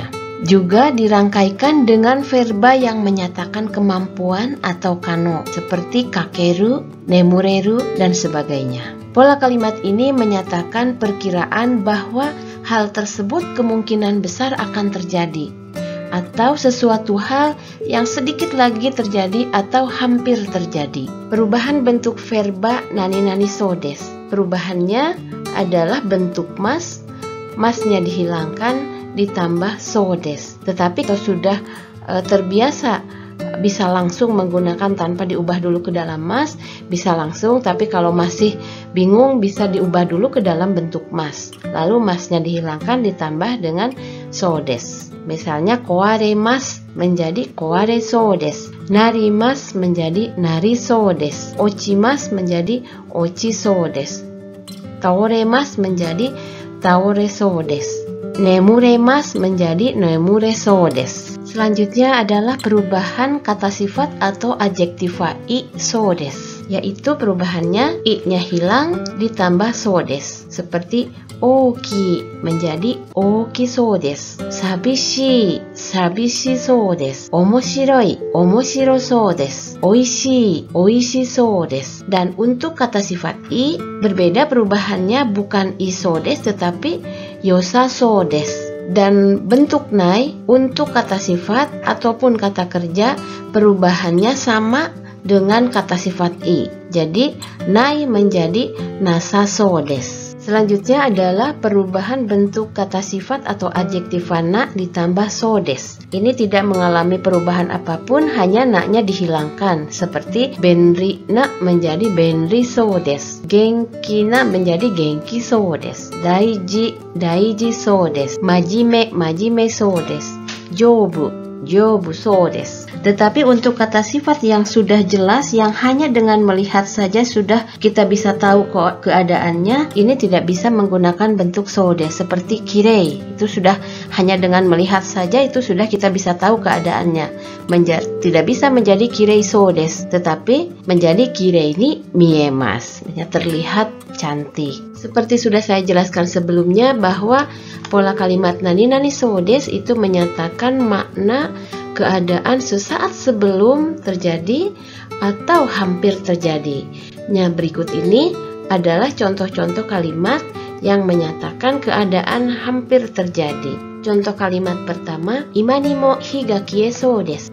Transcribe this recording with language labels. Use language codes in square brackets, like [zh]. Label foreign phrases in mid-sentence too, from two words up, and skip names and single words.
[id] Juga dirangkaikan dengan verba yang menyatakan kemampuan atau kano, seperti [ja] 書ける、眠れる, [id] dan sebagainya. Pola kalimat ini menyatakan perkiraan bahwa hal tersebut kemungkinan besar akan terjadi, atau sesuatu hal yang sedikit lagi terjadi atau hampir terjadi. Perubahan bentuk verba [ja] 何々そうです. [id] Perubahannya adalah bentuk mas, masnya dihilangkan, ditambah [ja] そうです. [id] Tetapi kalau sudah terbiasa bisa langsung menggunakan tanpa diubah dulu ke dalam mas, bisa langsung, tapi kalau masih bingung bisa diubah dulu ke dalam bentuk mas. Lalu masnya dihilangkan ditambah dengan [ja] そうです. [id] Misalnya kowaremas menjadi [ja] 壊れそうです, [id] narimas menjadi [ja] なりそうです, [id] ochimas menjadi [ja] 落ちそうです, [id] taoremas menjadi [ja] 倒れそうです, [id] nemuremas menjadi [ja] 眠れそうです. [id] Selanjutnya adalah perubahan kata sifat atau adjektiva [ja] いそうです, [id] yaitu perubahannya i-nya hilang ditambah [ja] そうです, [id] seperti oki menjadi [ja] 大きそうです, 寂し、寂しそうです, 面白い、面白そうです, 美味しい、美味しそうです. [id] Dan untuk kata sifat i berbeda, perubahannya bukan [ja] いそうです [id] tetapi [ja] よさそうです. [id] Dan bentuk nai untuk kata sifat ataupun kata kerja perubahannya sama dengan kata sifat i. Jadi nai menjadi [ja] なさそうです. [id] Selanjutnya adalah perubahan bentuk kata sifat atau adjektiva na ditambah [ja] そうです. [id] Ini tidak mengalami perubahan apapun, hanya na-nya dihilangkan, seperti [ja] 便利な [id] menjadi [ja] 便利そうです, 元気な [id] menjadi [ja] 元気そうです, 大事、大事そうです, 真面目、真面目そうです, 丈夫、丈夫そうです. [id] Tetapi untuk kata sifat yang sudah jelas, yang hanya dengan melihat saja sudah kita bisa tahu keadaannya, ini tidak bisa menggunakan bentuk [ja] そうです. [id] Seperti kirei, itu sudah hanya dengan melihat saja itu sudah kita bisa tahu keadaannya. Tidak bisa menjadi [ja] 綺麗そうです, [id] tetapi menjadi [ja] 綺麗に見えます, [id] terlihat cantik. Seperti sudah saya jelaskan sebelumnya bahwa pola kalimat [ja] 何々そうです [id] itu menyatakan makna keadaan sesaat sebelum terjadi atau hampir terjadi. Nah, berikut ini adalah contoh-contoh kalimat yang menyatakan keadaan hampir terjadi. Contoh kalimat pertama, [ja] 今にも火が消えそうです.